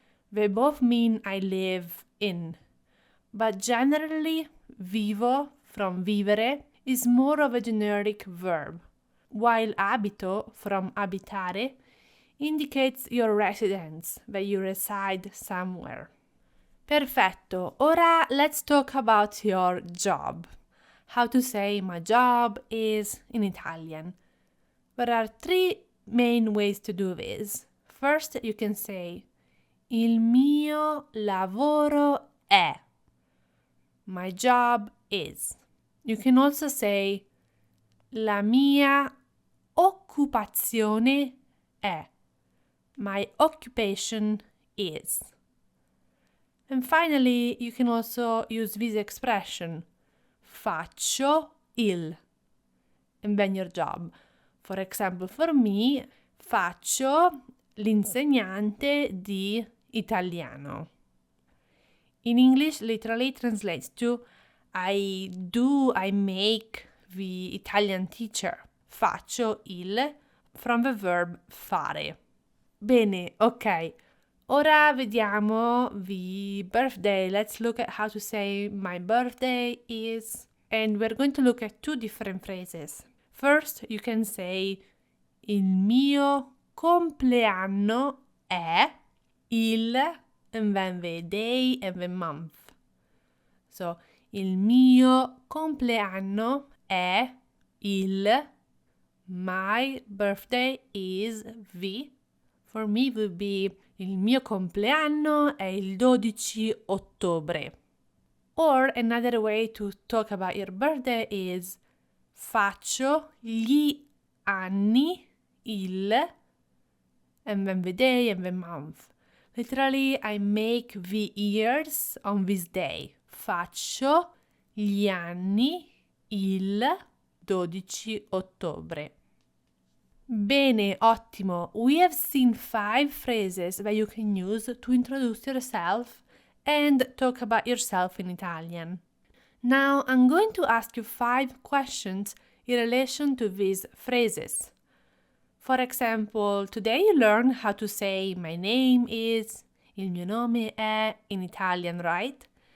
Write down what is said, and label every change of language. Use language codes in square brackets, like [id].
[en] They both mean I live in. But generally, vivo from vivere is more of a generic verb, while abito from abitare indicates your residence, that you reside somewhere. [it] Perfetto. Ora [en] let's talk about your job. How to say my job is in Italian. There are three main ways to do this. First, you can say [it] il mio lavoro è. [en] My job is. You can also say [it] la mia occupazione è. [en] My occupation is. And finally, you can also use this expression, [it] faccio il. [en] and then your job. For example, for me, [it] faccio l'insegnante di italiano. [en] In English, literally translates to I make the Italian teacher. [it] Faccio il [en] from the verb fare. [it] Bene, ok. Ora vediamo [en] the birthday. Let's look at how to say my birthday is. And we're going to look at two different phrases. First, you can say [it] il mio compleanno è il, [en] and then the day and the month. So, [it] il mio compleanno è il, [en] my birthday is the, for me would be [it] il mio compleanno è il 12 ottobre. [en] Or another way to talk about your birthday is [it] faccio gli anni il, [en] and then the day and the month. Literally, I make the years on this day. [it] Faccio gli anni il 12 ottobre. Bene, ottimo. [en] We have seen 5 phrases that you can use to introduce yourself and talk about yourself in Italian. Now, I'm going to ask you 5 questions in relation to these phrases. For example, today you learned how to say my name is, [it] il mio nome è [en] in Italian, right?